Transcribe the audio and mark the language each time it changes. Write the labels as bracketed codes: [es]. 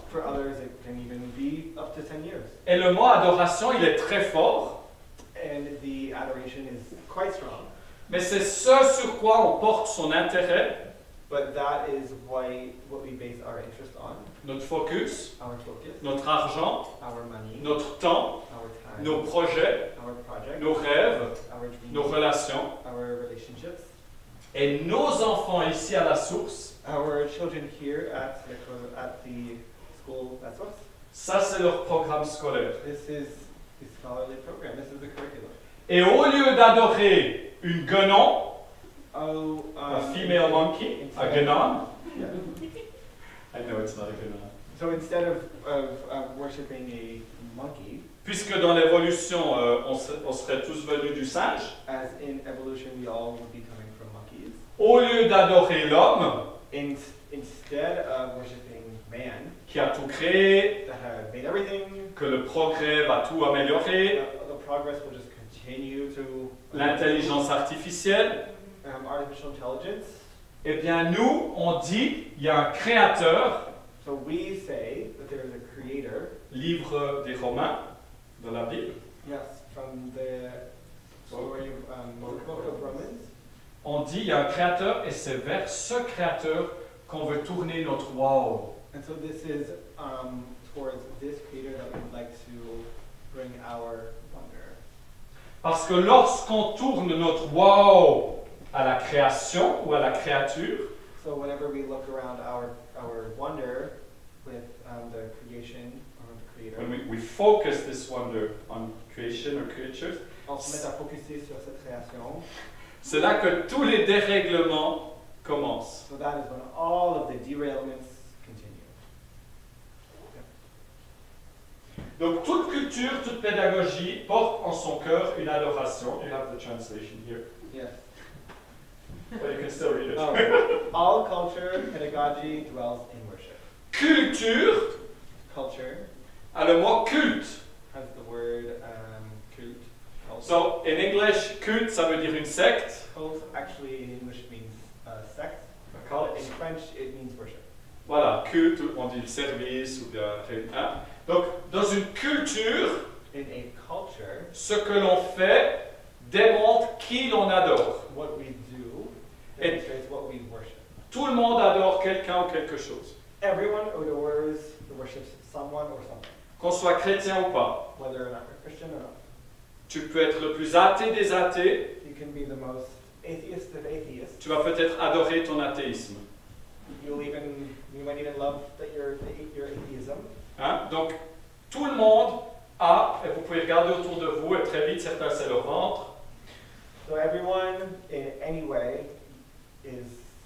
[en] For others, it can even be up to 10 years. [fr] Et le mot adoration, il est très fort. [en] And the adoration is quite strong. [fr] Mais c'est ce sur quoi on porte son intérêt, [en] But that is what we base our interest on, [fr] notre focus, [en] our focus, [fr] notre argent, [en] our money, [fr] notre temps, [en] our time, [fr] nos projets, [en] our project, [fr] nos rêves, [en] our dreams, [fr] nos relations. [en] our relationships, [fr] Et nos enfants ici à la source [en] our children here at the school at Source [fr] Ça, c'est leur programme scolaire. [en] This is the scholarly program. This is the curriculum. [fr] Et au lieu d'adorer une guenon, Oh, [en] a female monkey, a guenon, Yeah. I know it's not a guenon. So instead of worshiping a monkey, [fr] Puisque dans l'évolution, on serait tous venus du singe, [en] as in evolution we all would be coming from monkeys, [fr] au lieu d'adorer l'homme, [en] instead of worshiping man [fr] qui a tout créé, [en] that had made everything, [fr] que le progrès va tout améliorer, [en] the progress will just continue to [fr] l'intelligence artificielle, [en] artificial intelligence. [fr] eh bien nous, on dit, il y a un créateur, [en] So we say that there is a creator. [fr] livre des Romains, dans la Bible, [en] Yes, from the story of book of Romans. [fr] on dit, il y a un créateur et c'est vers ce créateur qu'on veut tourner notre wow. [en] And so this is towards this creator that we'd like to bring our wonder. [fr] Parce que lorsqu'on tourne notre wow à la création ou à la créature, [en] So whenever we look around our wonder with the creation or the creator, when we focus this wonder on creation or creatures, [fr] on se met à focuser sur cette création. c'est là que tous les dérèglements commencent. [en] So that is when all of the derailments continue. [fr] Donc toute culture, toute pédagogie porte en son cœur une adoration. [en] You have the translation here, Yes. but you can still read it. All culture, pedagogy dwells in worship. Culture Culture [fr] a le mot culte. [en] has the word cult. Cult. So in English, [fr] culte, ça veut dire une secte. [en] Cult actually in English means sect. Cult. In French, it means worship. [fr] Voilà, culte, on dit service ou bien hein. Donc dans une culture, [en] In a culture, [fr] ce que l'on fait démontre qui l'on adore. [en] what we do Et- demonstrates what we worship. [fr] Tout le monde adore quelqu'un ou quelque chose, [en] Everyone adores or worships someone or something, [fr] qu'on soit chrétien ou pas. [en] whether or not you're Christian or not. [fr] Tu peux être le plus athée des athées, [en] You can be the most atheist of atheists. [fr] tu vas peut-être adorer ton athéisme. [en] You might even love that your atheism. [fr] Hein? Donc tout le monde a, et vous pouvez regarder autour de vous, et très vite certains c'est leur ventre, [en] So everyone in any way is.